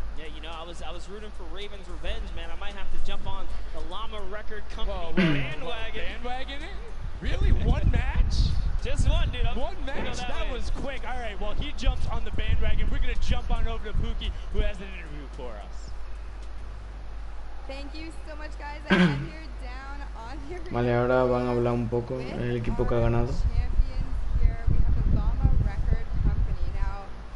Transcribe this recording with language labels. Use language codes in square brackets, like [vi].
[en] Yeah, you know, I was rooting for Raven's Revenge, man. I might have to jump on the Llama Record Company bandwagon. Bandwagon? Really? One match? Just one, dude. One match? That was quick. All right, well, he jumps on the bandwagon. We're going to jump on over to Pookie, who has an interview for us. Thank you so much, guys. I have here down on your [es] Vale, ahora van a hablar un poco del equipo que ha ganado. [en] champions here. We have the Llama Record Company. Now,